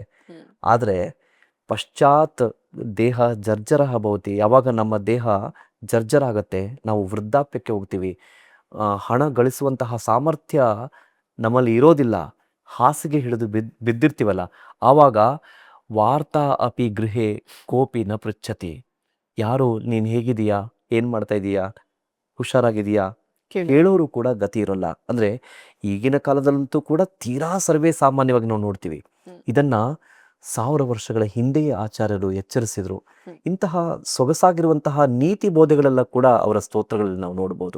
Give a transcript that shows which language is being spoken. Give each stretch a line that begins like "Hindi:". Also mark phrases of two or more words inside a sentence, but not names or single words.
Kannada: ಆದರೆ
Sanskrit: ಪಶ್ಚಾತ್ ದೇಹ ಜರ್ಜರ ಭವತಿ,
Kannada: ಯಾವಾಗ ನಮ್ಮ ದೇಹ ಜರ್ಜರ ಆಗತ್ತೆ, ನಾವು ವೃದ್ಧಾಪ್ಯಕ್ಕೆ ಹೋಗ್ತೀವಿ, ಹಣ ಗಳಿಸುವಂತಹ ಸಾಮರ್ಥ್ಯ ನಮ್ಮಲ್ಲಿ ಇರೋದಿಲ್ಲ, ಹಾಸಿಗೆ ಹಿಡಿದು ಬಿದ್ದಿರ್ತೀವಲ್ಲ, ಆವಾಗ
Sanskrit: ವಾರ್ತಾ ಅಪಿ ಗೃಹೆ ಕೋಪಿ ನ ಪೃಚ್ಛತಿ.
Kannada: ಯಾರು ನೀನು ಹೇಗಿದೀಯಾ, ಏನು ಮಾಡ್ತಾ ಇದೀಯಾ, ಹುಷಾರಾಗಿದೆಯಾ, ಕೇಳೋರು ಕೂಡ ಗತಿ ಇರೋಲ್ಲ. ಅಂದ್ರೆ ಈಗಿನ ಕಾಲದಲ್ಲಂತೂ ಕೂಡ ತೀರಾ ಸರ್ವೇ ಸಾಮಾನ್ಯವಾಗಿ ನಾವು ನೋಡ್ತೀವಿ. ಇದನ್ನ 1000 ವರ್ಷಗಳ ಹಿಂದೆಯೇ ಆಚಾರ್ಯರು ಎಚ್ಚರಿಸಿದ್ರು. ಇಂತಹ ಸೊಗಸಾಗಿರುವಂತಹ ನೀತಿ ಬೋಧೆಗಳೆಲ್ಲ ಕೂಡ ಅವರ ಸ್ತೋತ್ರಗಳಲ್ಲಿ ನಾವು ನೋಡಬಹುದು.